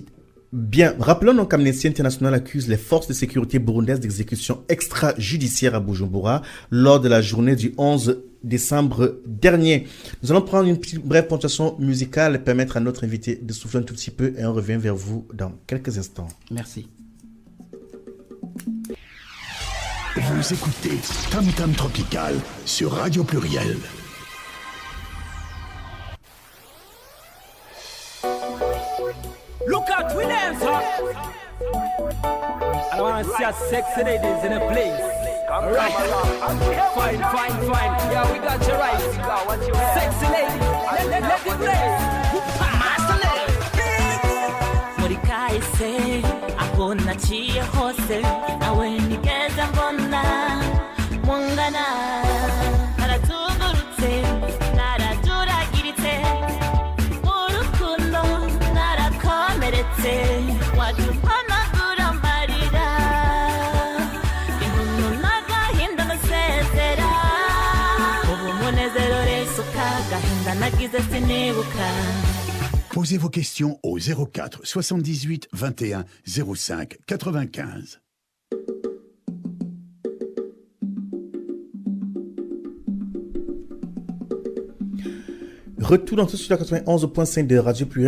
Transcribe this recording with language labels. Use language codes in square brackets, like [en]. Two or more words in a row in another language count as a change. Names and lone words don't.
[fr] bien, rappelons donc qu'Amnesty International accuse les forces de sécurité burundaises d'exécution extrajudiciaire à Bujumbura lors de la journée du 11 décembre dernier. Nous allons prendre une petite brève ponctuation musicale et permettre à notre invité de souffler un tout petit peu et on revient vers vous dans quelques instants. Merci. Vous écoutez Tam Tam Tropical sur Radio Pluriel. [en] Look out, we dance, huh? I wanna see a sexy ladies in a place. Right. Fine, fine, fine. Yeah, we got you right. Sexy lady, let it blaze. Master lady. [rn] muri kahise aho naciye hose nawe nigeze mbona mungana naratungurutse naraturagiritse mu rukundo narakomeretse waduhanagura amarira intuntu n'agahinda nasezera ubu munezero resuka gahinda nagize sinibuka. [fr] Posez vos questions au 04 78 21 05 95. Retour dans tout sur la 91.5 de Radio Pluriel.